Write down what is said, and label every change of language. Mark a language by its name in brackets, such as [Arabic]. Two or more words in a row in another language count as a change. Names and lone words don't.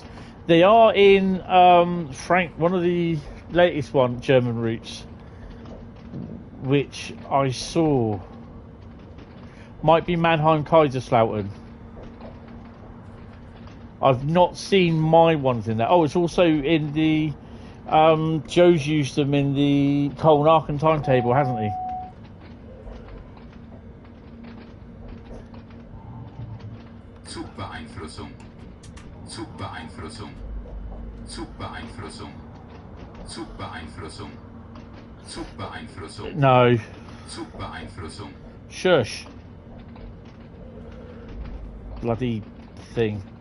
[English] They are in, one of the latest German routes, which I saw. Might be Mannheim Kaiserslautern. I've not seen my ones in there. Oh, it's also in the Joe's used them in the Cologne-Aachen timetable, hasn't he? Zugbeeinflussung. [German] Zugbeeinflussung. Zugbeeinflussung. Zugbeeinflussung. Zugbeeinflussung. [English] No. Zugbeeinflussung. Shush. Bloody thing.